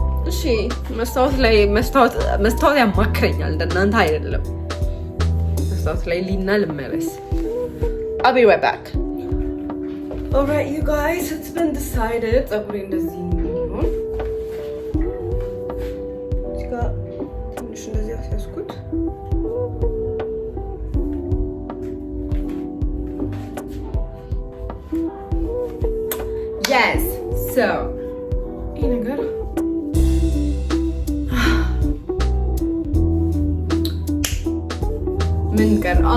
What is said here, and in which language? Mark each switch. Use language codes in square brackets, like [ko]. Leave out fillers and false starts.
[am] እሺ መስታወት ያማክረኛል፣ እንደናንተ አይደለም። መስታወት ላይ ሊና ልመለስ። [en] I'll be right back. Alright you guys, it's been decided. [am] ፀጉሬ እንደዚህ ነው። እዚህ ጋር ትንሽ እንደዚህ አስያዝኩት። [en] Yes, so [am] ይሄ ነገር ምን ቀር?